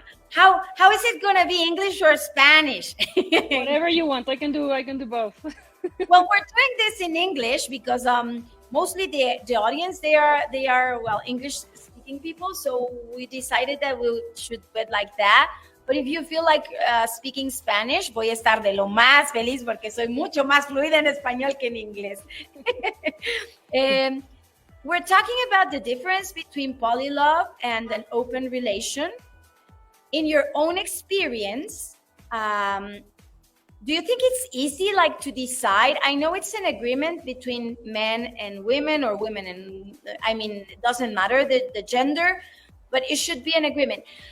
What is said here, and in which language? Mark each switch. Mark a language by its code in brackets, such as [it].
[en] How is it gonna be, English or Spanish? Whatever you want. I can do both. Well, we're doing this in English because mostly the audience they are well, English speaking people, so we decided that we should do it like that. But if you feel like speaking Spanish, [es] voy a estar de lo más feliz porque soy mucho más fluida en español que en inglés. [en] We're talking about the difference between polylove and an open relation. In your own experience, do you think it's easy, like, to decide? I know it's an agreement between men and women, or women and, I mean, it doesn't matter the gender, but it should be an agreement.